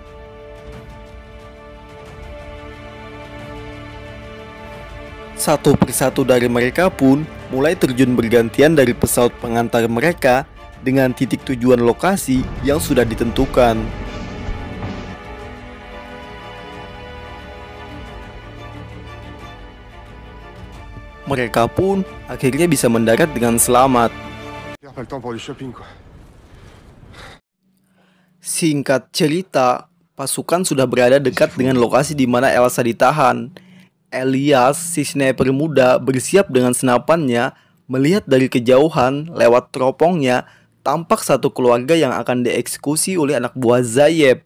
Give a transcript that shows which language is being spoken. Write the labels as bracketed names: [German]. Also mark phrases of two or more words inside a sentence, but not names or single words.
[Indonesian] Satu persatu dari mereka pun mulai terjun bergantian dari pesawat pengantar mereka dengan titik tujuan lokasi yang sudah ditentukan. Mereka pun akhirnya bisa mendarat dengan selamat. [French] Pas le temps pour du shopping, quoi. [Indonesian] Singkat cerita, pasukan sudah berada dekat dengan lokasi di mana Elsa ditahan. Elias, si sniper muda, bersiap dengan senapannya, melihat dari kejauhan lewat teropongnya, tampak satu keluarga yang akan dieksekusi oleh anak buah Zayeb.